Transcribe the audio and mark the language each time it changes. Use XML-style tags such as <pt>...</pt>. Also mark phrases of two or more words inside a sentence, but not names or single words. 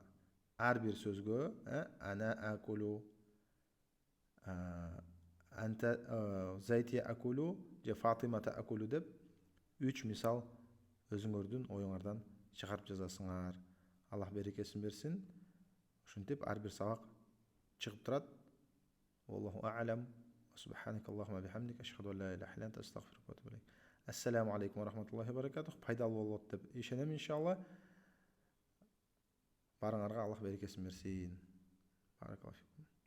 <ky>Ар бир сөзгө</ky> <ar>أنا أقول, أنت زيد يقول</ar> <ky>же</ky> <ar>فاطمة تقول</ar> <ky>деп 3 мисал өзүңөрдүн оюңардан чыгарып жазасыңар. Аллах берекесин берсин. Ушинтип ар бир сабак чыгып турат.</ky> <ar>والله أعلم. سبحانك اللهم وبحمدك أشهد أن لا إله إلا أنت أستغفرك وأتوب إليك. السلام عليكم ورحمة الله وبركاته.</ar> <ky>Пайдалуу болот деп ишенем иншалла. Барыңарга Аллах берекесин берсин.</ky> <ar>بارك الله فيكم.</ar>